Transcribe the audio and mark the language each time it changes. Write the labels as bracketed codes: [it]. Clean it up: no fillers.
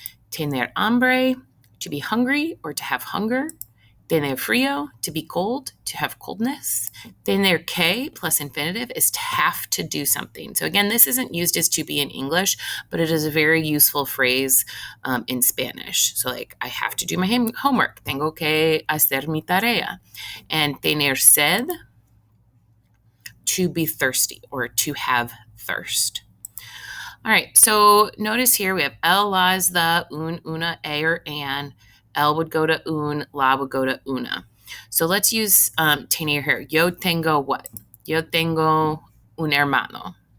[es] Tener hambre, [en] to be hungry or to have hunger. [es] Tener frío, [en] to be cold, to have coldness. [es] Tener que [en] plus infinitive is to have to do something. So again, this isn't used as to be in English, but it is a very useful phrase in Spanish. So like, I have to do my homework. [es] Tengo que hacer mi tarea. [en] And [es] tener sed, [en] to be thirsty or to have thirst. All right, so notice here we have el, la is the, un, una, a, or an. El would go to un, la would go to una. So let's use [es] tener [en] here. [es] Yo tengo [en] what? [es] Yo tengo un hermano.